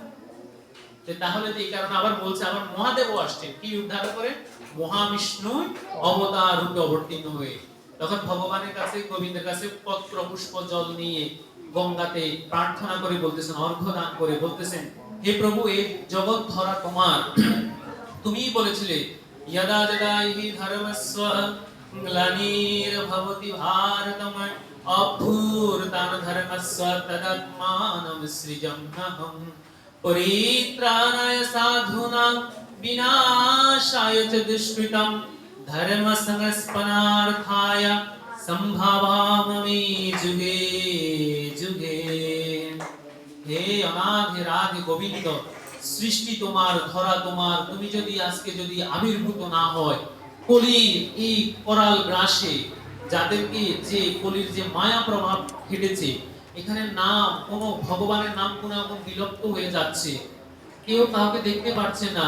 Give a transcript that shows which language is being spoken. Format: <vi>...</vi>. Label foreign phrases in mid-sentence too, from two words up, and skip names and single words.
<bn>তাহলে এই কারণে আবার বলছে, আবার মহাদেবও আসছেন কি উদ্ধার করে? মহাবিষ্ণু অবতার রূপে অবতীর্ণ হয়ে তখন ভগবানের কাছে, গোবিন্দের কাছে পত্র পুষ্প জল নিয়ে গঙ্গাতে প্রার্থনা করে বলতেছেন, অর্ঘ্য দান করে বলতেছেন, হে প্রভু, এই জগৎ ধরা তোমার। তুমিই বলেছিলে,</bn> <sa>यदा यदा हि धर्मस्य ग्लानिर्भवति भारतम् अभ्युत्थानं धर्मस्य तदात्मानं सृजाम्यहम् परित्राणाय साधूनां विनाशाय च दुष्कृतं धर्म संस्थापनार्थाय संभवामि जुगे जुगे।</sa> <bn>হে অনাথ, হে রাধে গোবিন্দ, সৃষ্টি তোমার, ধরা তোমার। তুমি যদি আজকে যদি আবির্ভূত না হয় কলির এই করাল গ্রাসে, যাদেরকে যে কলির যে মায়া প্রভাব হেঁটেছে, এখানে নাম কোন ভগবানের নাম গুণাগুণ বিলুপ্ত হয়ে যাচ্ছে, কেউ কাউকে দেখতে পাচ্ছে না।</bn>